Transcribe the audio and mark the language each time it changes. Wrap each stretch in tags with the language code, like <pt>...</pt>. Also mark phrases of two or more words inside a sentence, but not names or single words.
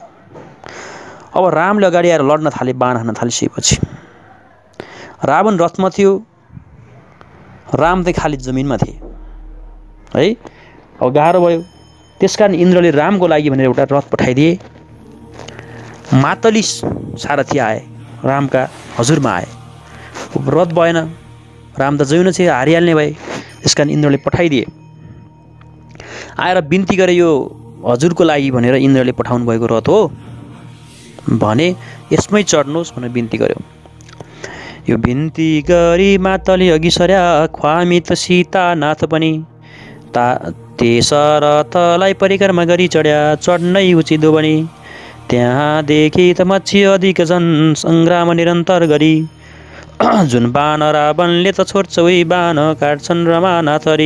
<ne>अब रामले अगाडि आएर लड्न थाले, बाण हान्न थालिसकेपछि रावण रथमा थियो, राम चाहिँ खाली जमिनमा थिए है। अब गाह्रो भयो। त्यसकारण इन्द्रले रामको लागि भनेर एउटा रथ पठाइदिए। मातली सारथी आए, रामका हजुरमा आए। रथ भएन, राम त जौन चाहिँ हारिहाल्ने भए। त्यसकारण इन्द्रले पठाइदिए। आएर बिन्ती गरे, यो हजुरको लागि भनेर इन्द्रले पठाउनु भएको रथ हो भने यसमै चढ्नुहोस् भनेर बिन्ती गर्यो। यो बिन्ती गरी मातली अघि सर्या, ख्वामी त सीता नाथ पनि। त्यस रथलाई परिक्रमा गरी चढ्या, चढ्नै उचित हो भने। त्यहाँ देखि त मच्छी अधिक झन् सङ्ग्राम निरन्तर गरी। जुन बाण रावणले त छोड्छ उही बाण काट्छन् रमानाथरी।</ne>